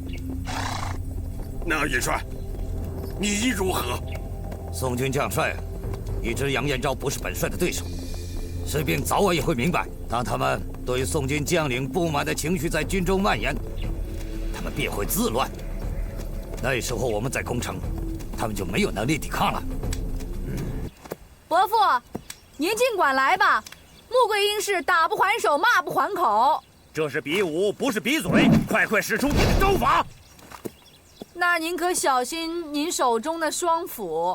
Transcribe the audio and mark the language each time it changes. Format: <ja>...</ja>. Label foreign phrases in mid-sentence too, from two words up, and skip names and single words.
<zh>那元帥，你意如何？宋軍將帥已知楊彥昭不是本帥的對手，士兵早晚也會明白。當他們對宋軍將領不滿的情緒在軍中蔓延，他們便會自亂。那時候我們再攻城，他們就沒有能力抵抗了。伯父，您盡管來吧。穆桂英是打不還手，罵不還口。這是比武，不是比嘴，快使出你的招法。那您可小心您手中的雙斧。</zh>